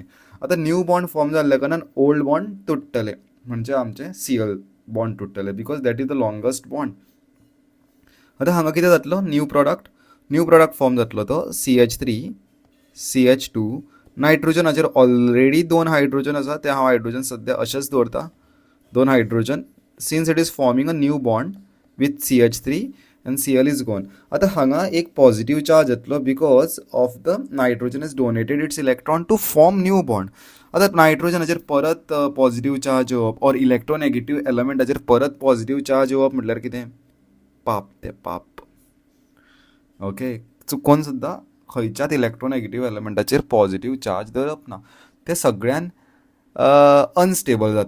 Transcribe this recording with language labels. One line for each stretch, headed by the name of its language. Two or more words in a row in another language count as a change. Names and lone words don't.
Konkani: आतां
English: new bond
Konkani: फॉर्म जाल्ल्या कारणान
English: old bond
Konkani: तुटतले, म्हणजे आमचे
English: Cl bond
Konkani: तुटतले,
English: because that is the longest bond.
Konkani: आतां हांगा कितें जातलो,
English: new product
Konkani: फॉर्म जातलो तो CH3 CH2. नायट्रोजनाचेर ऑलरेडी 2 हायड्रोजन आसा, ते हांव हायड्रोजन सद्या अशेंच दवरता, 2 हायड्रोजन,
English: since it is forming a new bond with CH3 and Cl is gone.
Konkani: आता हांगा एक
English: positive charge
Konkani: येतलो
English: because of the nitrogen is donated its electron to form new bond.
Konkani: आतां नायट्रोजनाचेर परत
English: positive charge
Konkani: येवप ऑर इलेक्ट्रोनेगेटीव एलिमेंटाचेर परत
English: positive charge
Konkani: येवप म्हटल्यार कितें, पाप ते पाप. ओके. चुकोन सुद्दां खंयच्याच इलेक्ट्रोनेगेटीव एलिमेंटाचेर
English: positive charge
Konkani: धरप ना, ते सगळ्यान अनस्टेबल जाता.